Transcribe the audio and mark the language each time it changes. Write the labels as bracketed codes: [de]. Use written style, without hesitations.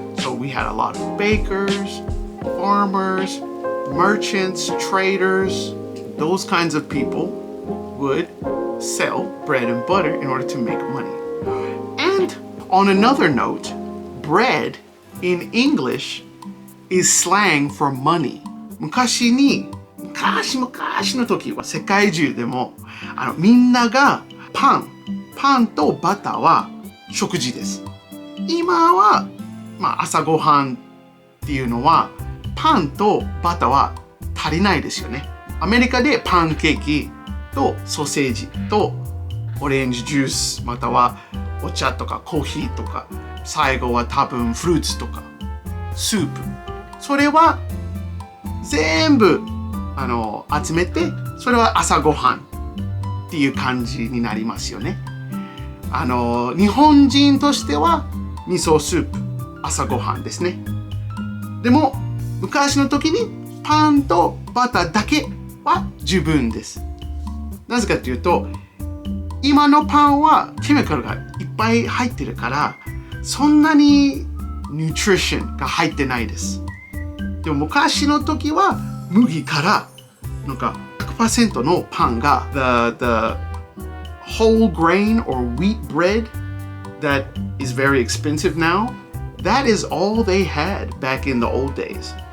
[en] So we had a lot of bakers, farmers, merchants, traders. Those kinds of people would sell bread and butter in order to make money. And on another note, bread in English is slang for money. [ja] 昔の時は世界中でもみんながパンとバターは食事です。今は、朝ごはんっていうのはパンとバターは足りないですよね。アメリカでパンケーキとソーセージとオレンジジュースまたはお茶とかコーヒーとか最後は多分フルーツとかスープそれは全部集めてそれは朝ごはんっていう感じになりますよね。日本人としては味噌スープ朝ごはんですね。でも昔の時にパンとバターだけは十分です。なぜかというと今のパンはケミカルがいっぱい入ってるからそんなにニュートリションが入ってないです。でも昔の時は麦からなんか 100% のパンが [en] the whole grain or wheat bread that is very expensive now, that is all they had back in the old days.